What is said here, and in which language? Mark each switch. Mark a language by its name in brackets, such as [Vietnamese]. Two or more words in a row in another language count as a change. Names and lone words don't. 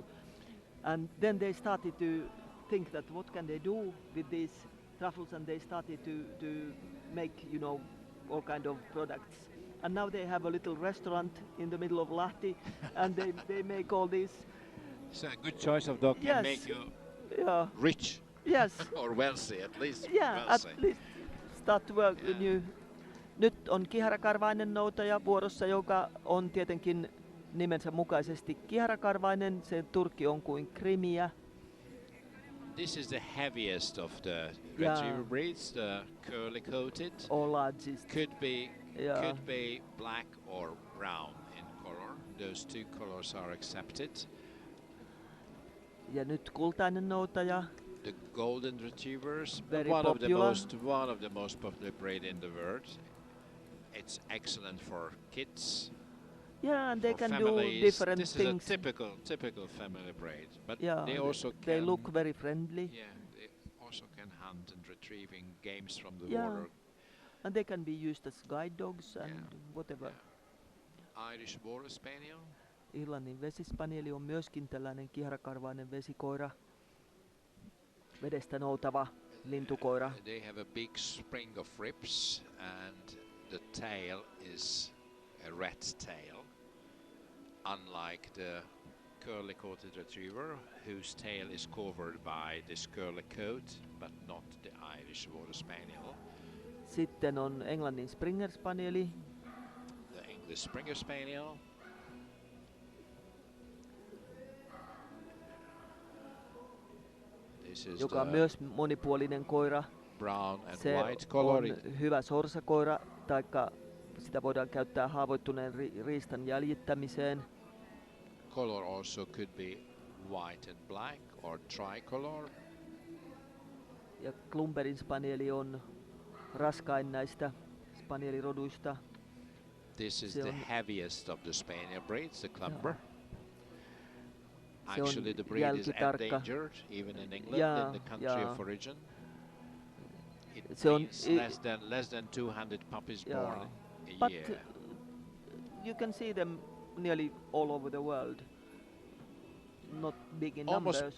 [English] And then they started to think that what can they do with these truffles, and they started to make all kind of products. And now they have a little restaurant in the middle of Lahti, and they make all these. So a good choice of dog can Yes. make you Yeah. rich. Yes. Or wealthy, at least. Yeah, wealthy. at least start to work with you. [Finnish] Nyt on kiharakarvainen noutaja vuorossa, joka on tietenkin nimensä mukaisesti kiharakarvainen. Se turkki on kuin krimiä. [English] This is the heaviest of the Yeah. retriever breeds, the curly-coated. Or largest. Could be black or brown in color. Those two colors are accepted. [Finnish] Ja nyt kultainen noutaja. [English] The golden retrievers, Very one popular. of the most popular breed in the world. It's excellent for kids. Yeah, and they for can families. do different this things. is a typical family breed, but Yeah, they also they can look very friendly. Yeah, they also can hunt and retrieving games from the Yeah. water. And they can be used as guide dogs and whatever. Irish Water Spaniel. [Finnish] Irlannin vesispanieli on myöskin tällainen kiharakarvainen vesikoira, vedestä noutava lintukoira. [English] They have a big spring of ribs and the tail is a rat tail, unlike the curly-coated retriever, whose tail is covered by this curly coat, but not the Irish Water Spaniel. [Finnish] Sitten on Englannin Springer Spanieli. [English] The English Springer Spaniel. This is [Finnish] joka on myös monipuolinen koira. [English] Brown and [Finnish] Se [English] white color. [Finnish] on hyvä sorsakoira, taikka sitä voidaan käyttää haavoittuneen riistan jäljittämiseen. [English] Color also could be white and black or tricolor. [Finnish] Ja Klumberin spanieli on raskain näistä spanieliroduista. [English] This is [Finnish] Se [English] the [Finnish] on [English] heaviest of the spaniel breeds, the Clumber. [Finnish] Se on [English] Actually, the breed is [Finnish] jälkitarkka. [English] endangered even in England, in the country [Finnish] Ja. [English] of origin. It [Finnish] Se on [English] means less than 200 puppies born a But year. you can see them nearly all over the world. Not big in numbers.